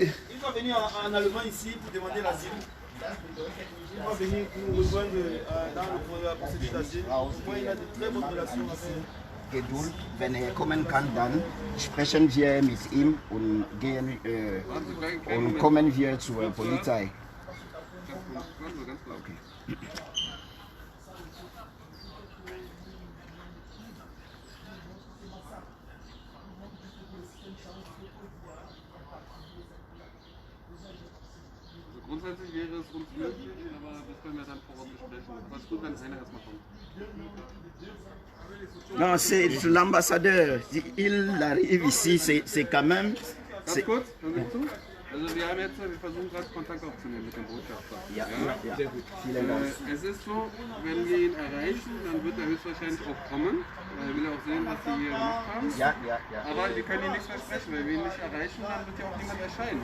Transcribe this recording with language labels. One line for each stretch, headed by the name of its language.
French: Il va venir en Allemagne ici pour demander l'asile. Il va venir nous rejoindre dans le processus d'asile. Moi, il a de très bonnes relations avec
German: Geduld, wenn er kommen kann, dann sprechen wir mit ihm und gehen und kommen wir zur Polizei. Okay. Grundsätzlich wäre es uns möglich, aber das können wir dann vor Ort besprechen. Aber es ist gut, wenn einer erstmal kommt.
French: Non, c'est l'ambassadeur. Il arrive ici, c'est quand même.
German: Ganz kurz, hören Sie zu? Also wir versuchen gerade Kontakt aufzunehmen mit dem Botschafter. Ja, sehr gut. Vielen Dank. Es ist so, wenn wir ihn erreichen, dann wird er höchstwahrscheinlich auch kommen. Weil er will auch sehen, was sie hier gemacht haben. Ja. Aber wir können ihn nichts versprechen, weil wir ihn nicht erreichen, dann wird ja auch niemand erscheinen.